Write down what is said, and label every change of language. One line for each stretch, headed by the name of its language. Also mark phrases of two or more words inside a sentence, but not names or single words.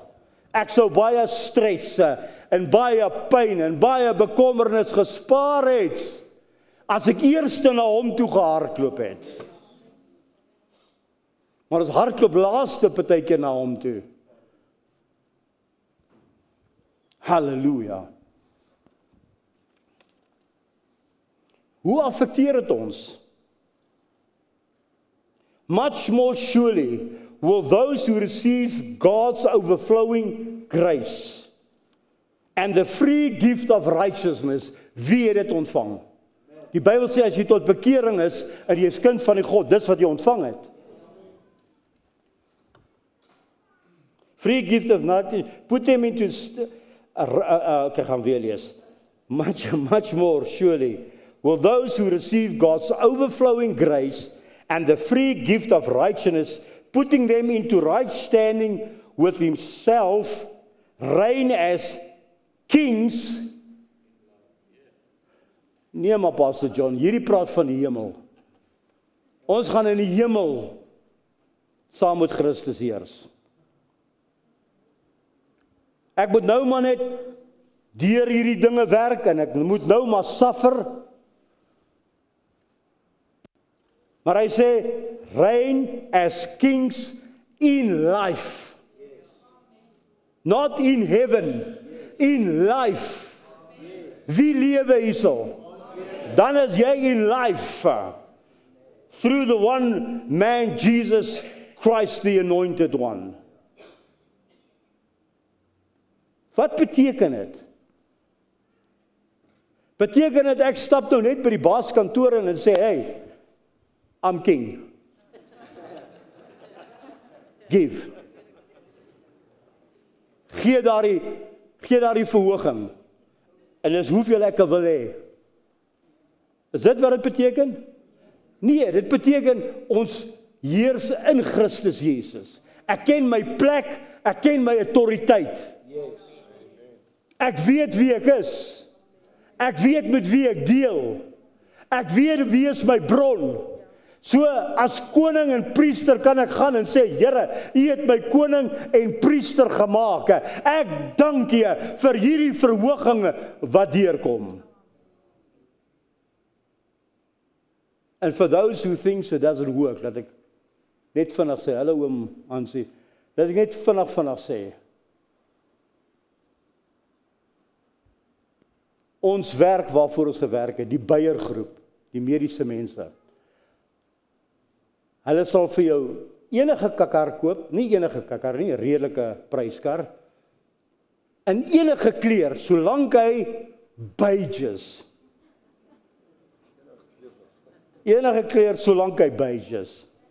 Afrikaans: Ek sou baie stres en baie pyn en baie bekommernis gespaar het, as ek eers na hom toe gehardloop het. Maar ons hardloop laaste partykeer na hom toe. Halleluja. Hoe affekteer dit ons?
English: Much more surely will those who receive God's overflowing grace and the free gift of righteousness,
Afrikaans: wie het dit ontvang? Die Bybel sê as jy tot bekering is en jy is kind van die God, dis wat jy ontvang het.
English: Free gift of nothing, put them into,
Afrikaans: okay, gaan weer lees.
English: Much more surely will those who receive God's overflowing grace and the free gift of righteousness, putting them into right standing with himself, reign as kings.
Afrikaans: Nee, maar Pastor John, hierdie praat van die hemel. Ons gaan in die hemel saam met Christus heers. Ek moet nou maar net deur hierdie dinge werk en ek moet nou maar suffer. Maar hy sê,
English: reign as kings in life. Not in heaven, in life.
Afrikaans: Wie lewe hierso? Dan is jy
English: in life. Through the one man, Jesus Christ, the anointed one.
Afrikaans: Wat beteken dit? Beteken dit ek stap nou net by die baaskantoor en sê,
English: hey, I'm king. Give.
Afrikaans: Gee daardie verhoging. En dis hoeveel ek wil hê. Is dit wat dit beteken? Nee, dit beteken ons heers in Christus Jesus. Ek ken my plek, ek ken my autoriteit. Ek weet wie ek is. Ek weet met wie ek deel. Ek weet wie is my bron. So as koning en priester kan ek gaan en sê, Here, U het my koning en priester gemaak. Ek dank U vir hierdie verhoging wat deurkom.
English: And for those who thinks it doesn't work,
Afrikaans: dat ek net vinnig sê, hallo oom Hansie, dat ek net vinnig sê, ons werk waarvoor ons gewerk het, die Beiergroep, die mediese mense, hulle sal vir jou enige kakkar koop, nie enige kakkar nie, redelike pryskar, in enige kleur, solank hy beige enige kleur, solank hy beige is.